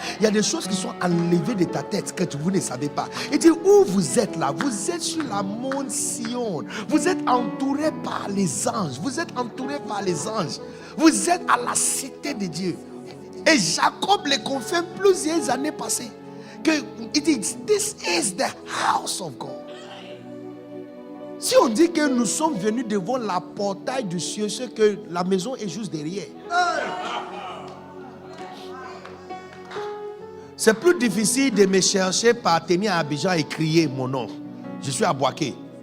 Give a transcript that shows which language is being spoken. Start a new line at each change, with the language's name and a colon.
French: Il y a des choses qui sont enlevées de ta tête que vous ne savez pas. Et dit, où vous êtes là? Vous êtes sur la monte Sion. Vous êtes entouré par les anges. Vous êtes entouré par les anges. Vous êtes à la cité de Dieu. Et Jacob les confirme plusieurs années passées. Il dit,
English: this is the house of God.
French: Si on dit que nous sommes venus devant la portail du ciel, c'est que la maison est juste derrière. C'est plus difficile de me chercher par tenir à Abidjan et crier mon nom. Je suis à Boaké.